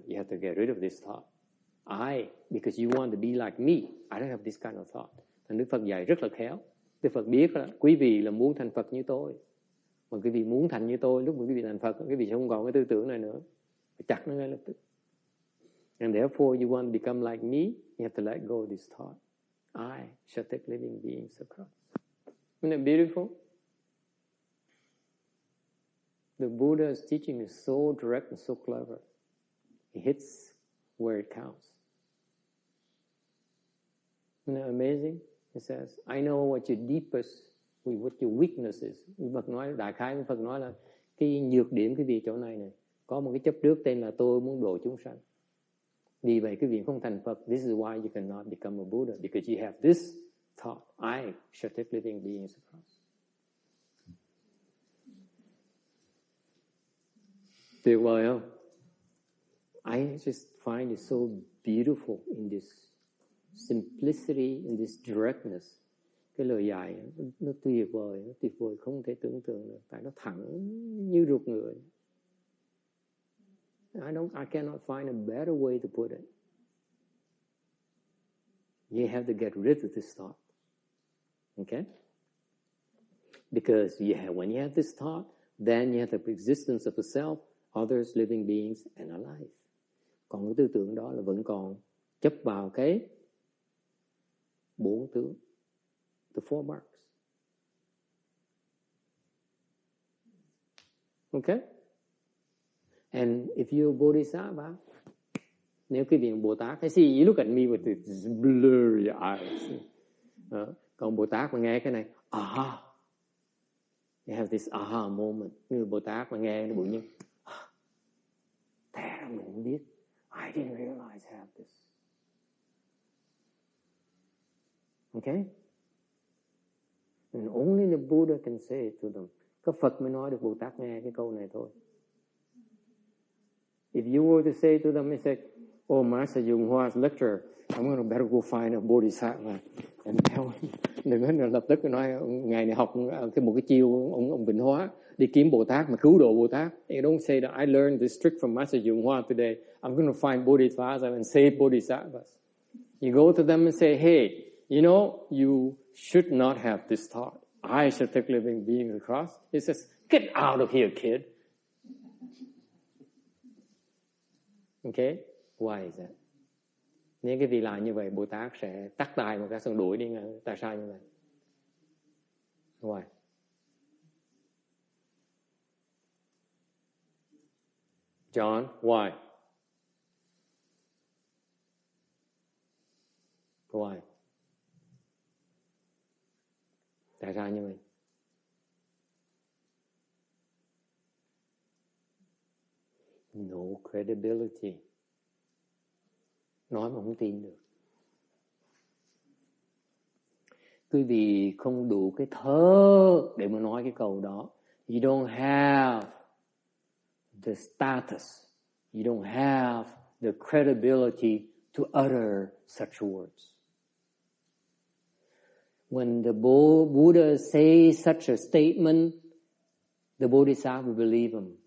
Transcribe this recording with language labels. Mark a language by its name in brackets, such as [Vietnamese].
[English] You have to get rid of this thought. Because you want to be like me, I don't have this kind of thought. [Vietnamese] Thành Đức Phật dạy rất là khéo. Đức Phật biết là quý vị là muốn thành Phật như tôi. Mà quý vị muốn thành như tôi, lúc mà quý vị thành Phật, quý vị sẽ không còn cái tư tưởng này nữa. Phải chặt nó ngay lập tức. [English] And therefore you want to become like me, you have to let go of this thought. I shall take living beings across. Isn't it beautiful? The Buddha's teaching is so direct and so clever. It hits where it counts. Isn't that amazing? It says, I know what your deepest, what your weakness is. [Vietnamese] Phật nói, đại khái Phật nói là cái nhược điểm quý vị chỗ này này. Có một cái chấp trước tên là tôi muốn độ chúng sanh. Vì vậy quý vị không thành Phật. [English] This is why you cannot become a Buddha. Because you have this thought. I shall take living beings across. [Vietnamese] Tuyệt vời không? [English] I just find it so beautiful in this simplicity, in this directness. [Vietnamese] Cái lời dạy nó tuyệt vời không thể tưởng tượng được. Tại nó thẳng như ruột ngựa. [English] I cannot find a better way to put it. You have to get rid of this thought. Okay? Because when you have this thought, then you have the existence of the self, others, living beings, and alive. [Vietnamese] Còn cái tư tưởng đó là vẫn còn chấp vào cái 4 tướng, [English] the 4 marks. Okay? And if you're a bodhisattva, [Vietnamese] nếu quý vị Bồ Tát, [English] I see you look at me with these blurry eyes. [Vietnamese] Còn Bồ Tát mà nghe cái này, aha. [English] You have this aha moment. [Vietnamese] Như Bồ Tát mà nghe nó bụi nhân, thế là mình không biết. [English] I didn't realize I have this. Okay? And only the Buddha can say it to them. [Vietnamese] Có Phật mới nói được Bồ Tát nghe cái câu này thôi. [English] If you were to say to them and say, oh, Master Yung Hua's lecture, I'm going to better go find a bodhisattva and tell him. [Vietnamese] Đừng có lập tức nói ngày này học một cái chiêu ông Vịnh Hóa đi kiếm Bồ Tát mà cứu độ Bồ Tát. [English] You don't say that I learned this trick from Master Yung Hua today. I'm going to find bodhisattvas and save bodhisattvas. You go to them and say, hey, you know, you should not have this thought. I shall take living beings across. He says, get out of here, kid. Okay? Why is that? [Vietnamese] Nếu cái vị làm như vậy, Bồ Tát sẽ tắt tay một cái xong đuổi đi. Tại sao như vậy? [English] Why? John, why? Why? [Vietnamese] Tại sao như vậy? [English] No credibility. [Vietnamese] Nói mà không tin được. Quý vị không đủ cái thơ để mà nói cái câu đó. [English] You don't have the status. You don't have the credibility to utter such words. When the Buddha says such a statement, the Bodhisattva will believe him.